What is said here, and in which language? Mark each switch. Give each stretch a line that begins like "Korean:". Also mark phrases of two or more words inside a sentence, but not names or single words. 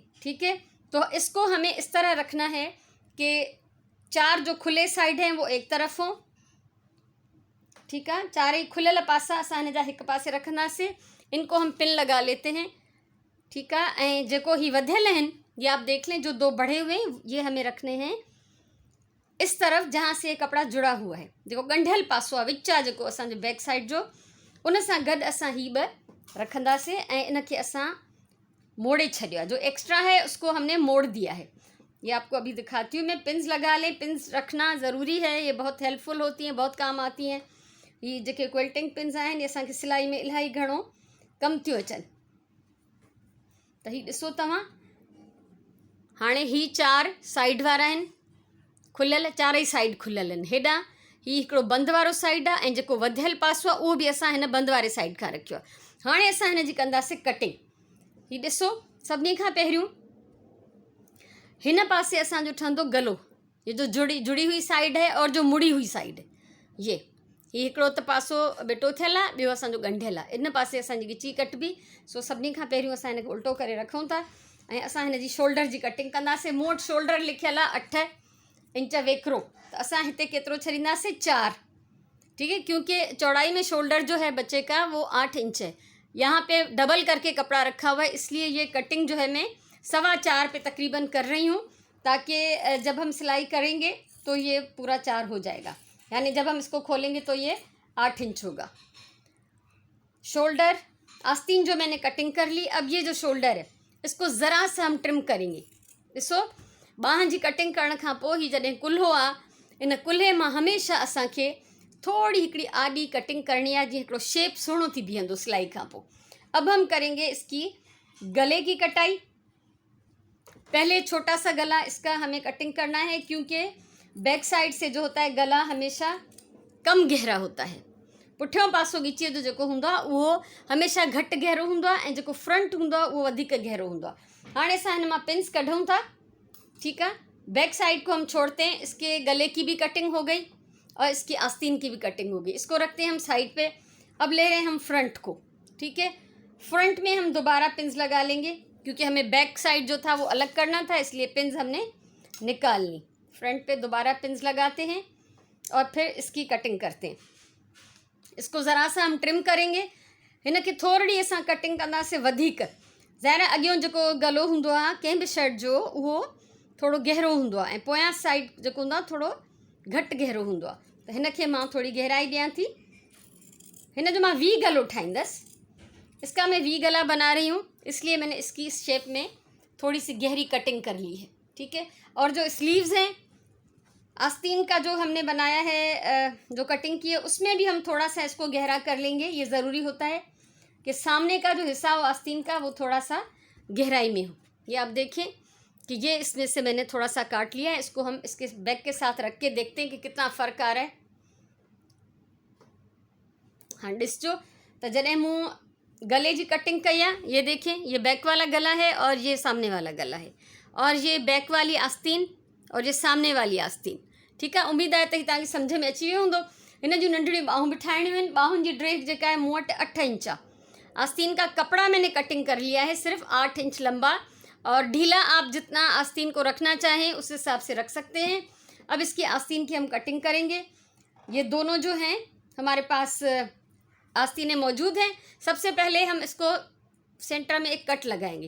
Urdu: ٹھیک ہے، تو اس کو ہمیں اس طرح رکھنا ہے کہ 4 جو کھلے سائیڈ ہیں وہ ایک طرف ہوں.
Sindhi: ठीक है, 4 ही खुलियल पासा असां हिन जा हिक पासे रखंदासीं।
Urdu: ان کو ہم پن لگا لیتے ہیں. ٹھیک ہے,
Sindhi: ऐं जेको ही वधियल आहिनि
Urdu: یہ آپ دیکھ لیں، جو 2 بڑھے ہوئے ہیں یہ ہمیں رکھنے ہیں اس طرف جہاں سے یہ کپڑا جڑا ہوا ہے.
Sindhi: जेको ॻंढियल पासो आहे विच आहे जेको असांजो बैक साइड जो, उन सां गॾु असां ही 2 रखंदासीं ऐं इन खे असां मोड़े छॾियो आहे।
Urdu: جو ایکسٹرا ہے اس کو ہم نے موڑ دیا ہے۔ یہ آپ کو ابھی دکھاتی ہوں میں. پنز لگا لیں، پنز رکھنا ضروری ہے، یہ بہت ہیلپ فل ہوتی ہیں، بہت کام آتی ہیں.
Sindhi: ये जेके क्विल्टिंग पिन्स आहिनि ये असांखे सिलाई में इलाही घणो कमु थियूं अचनि। त ही ॾिसो तव्हां, हाणे ही 4 साइड वारा आहिनि खुलियल, 4 ई साइड खुलियल आहिनि। हेॾां ही हिकिड़ो बंदि वारो साइड आहे ऐं जेको वधियल पासो आहे उहो बि असां हिन बंदि वारे साइड खां रखियो आहे। हाणे असां हिन जी कंदासीं कटिंग। ही ॾिसो, सभिनी खां पहिरियों हिन पासे असांजो ठहंदो गलो,
Urdu: یہ جو جڑی ہوئی سائیڈ ہے اور جو مڑی ہوئی سائیڈ ہے.
Sindhi: ये हिकिड़ो त पासो बिटो थियल आहे, ॿियो असांजो ॻंढियल आहे। इन पासे असांजी ॻिची कटिबी। सो सभिनी खां पहिरियों असां हिन खे उल्टो करे रखूं था ऐं असां हिन जी शोल्डर जी कटिंग कंदासीं। मूं वटि शोल्डर लिखियल आहे 8 इंच वेकरो, तो असां हिते केतिरो छॾींदासीं 4।
Urdu: ٹھیک ہے، کیونکہ چوڑائی میں شولڈر جو ہے بچے کا وہ 8 انچ ہے. یہاں پہ ڈبل کر کے کپڑا رکھا ہوا ہے، اس لیے یہ کٹنگ جو ہے میں 4.25 پہ تقریباً کر رہی ہوں، تاکہ جب ہم سلائی کریں گے تو یہ پورا 4 ہو جائے گا، یعنی جب ہم اس کو کھولیں گے تو یہ 8 انچ ہوگا. شولڈر آستین جو میں نے کٹنگ کر لی. اب یہ جو شولڈر ہے اس کو ذرا سا ہم ٹرم کریں گے.
Sindhi: ॾिसो, बाह जी कटिंग करण खां पोइ ही जॾहिं कुल्हो आहे, इन कुल्हे मां हमेशा असांखे थोड़ी हिकिड़ी आडी कटिंग
Urdu: کرنی ہے,
Sindhi: जीअं हिकिड़ो शेप सुहिणो थी बीहंदो सिलाई खां पोइ।
Urdu: اب ہم کریں گے اس کی گلے کی کٹائی. پہلے چھوٹا سا گلا اس کا ہمیں کٹنگ کرنا ہے، کیونکہ بیک سائیڈ سے جو ہوتا ہے گلا ہمیشہ کم گہرا ہوتا ہے.
Sindhi: पुठियों पासो ॻीचीअ जो जेको हूंदो आहे उहो हमेशा घटि गहरो हूंदो आहे, ऐं जेको फ्रंट हूंदो आहे उहो वधीक गहरो हूंदो आहे। हाणे असां हिन मां पिन्स कढूं था,
Urdu: ٹھیک ہے. بیک سائیڈ کو ہم چھوڑتے ہیں، اس کے گلے کی بھی کٹنگ ہو گئی اور اس کی آستین کی بھی کٹنگ ہو گئی. اس کو رکھتے ہیں ہم سائیڈ پہ. اب لے رہے ہیں ہم فرنٹ کو، ٹھیک ہے۔ فرنٹ میں ہم دوبارہ پنز لگا لیں گے، کیونکہ ہمیں بیک سائیڈ جو تھا وہ الگ کرنا تھا، اس لیے پنز ہم نے نکال لی. فرنٹ پہ دوبارہ پنز لگاتے ہیں اور پھر اس کی کٹنگ کرتے ہیں. اس کو ذرا سا ہم ٹرم کریں گے,
Sindhi: हिन खे थोरी असां कटिंग कंदासीं वधीक। ज़ाहिर आहे अॻियों जेको गलो हूंदो आहे कंहिं बि शर्ट जो उहो थोरो गहरो हूंदो आहे, ऐं पोयां साइड जेको हूंदो आहे थोरो घटि गहरो हूंदो आहे। त हिन खे मां थोरी गहराई ॾियां थी। हिन जो मां वी गलो ठाहींदसि।
Urdu: اس کا میں وی گلا بنا رہی ہوں، اس لیے میں نے اس کی اس شیپ میں تھوڑی سی گہری کٹنگ کر لی ہے، ٹھیک ہے. اور جو سلیوز ہیں آستین کا جو ہم نے بنایا ہے، جو کٹنگ کی ہے، اس میں بھی ہم تھوڑا سا اس کو گہرا کر لیں گے. یہ ضروری ہوتا ہے کہ سامنے کا جو حصہ ہو آستین کا وہ تھوڑا سا گہرائی میں ہو. یہ آپ دیکھیں کہ یہ اس میں سے میں نے تھوڑا سا کاٹ لیا ہے. اس کو ہم اس کے بیک کے ساتھ رکھ کے دیکھتے ہیں کہ کتنا فرق آ رہا ہے.
Sindhi: हाँ ॾिसजो त जॾहिं मूं
Urdu: گلے کی کٹنگ کئی ہے، یہ دیکھیں یہ بیک والا گلا ہے اور یہ سامنے والا گلا ہے، اور یہ بیک والی آستین اور یہ سامنے والی آستین، ٹھیک ہے.
Sindhi: उम्मीद है त तव्हांखे सम्झ में अची वियो हूंदो। हिन जूं नंढड़ियूं ॿाहूं बि ठाहिणियूं आहिनि। ॿाहुनि जी ड्रेस जेका है मूं वटि 8 इंच आहे।
Urdu: آستین کا کپڑا میں نے کٹنگ کر لیا ہے صرف 8 انچ لمبا، اور ڈھیلا آپ جتنا آستین کو رکھنا چاہیں اس حساب سے رکھ سکتے ہیں. اب اس کی آستین کی ہم کٹنگ کریں گے۔ یہ دونوں جو ہیں ہمارے پاس آستینیں موجود ہیں. سب سے پہلے ہم اس کو سینٹر میں ایک کٹ لگائیں گے.